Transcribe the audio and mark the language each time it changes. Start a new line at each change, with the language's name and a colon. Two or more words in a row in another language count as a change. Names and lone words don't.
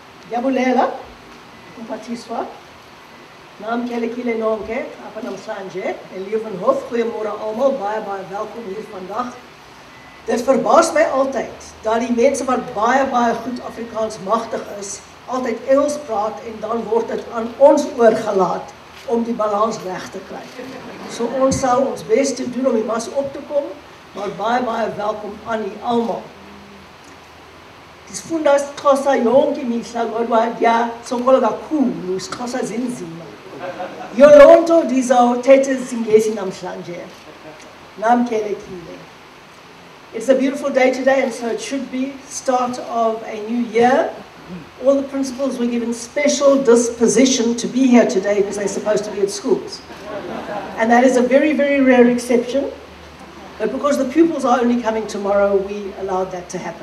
Xhosa: Yabulela, umphathiswa, namkele nonke apha namhlanje in Leeuwenhof.
Afrikaans: Goeiemôre almal, baie welkom hier vandag. Dit verbaas my altyd dat die mense wat baie goed Afrikaans magtig is, altyd Engels praat en dan word dit aan ons oorgelaat om die balans reg te kry. So ons sal ons bes te doen om die mas op te kom, maar baie welkom aan die almal.
Xhosa: Disfunda isiXhosa yonke imihla kodwa ndiyasokola kakhulu isiXhosa zinzima. Yolonto ndizawuthetha isiNgesi namhlanje. Namkelekile.
English: It's a beautiful day today, and so it should be start of a new year. All the principals were given special disposition to be here today because they're supposed to be at schools. And that is a very rare exception. But because the pupils are only coming tomorrow, we allowed that to happen.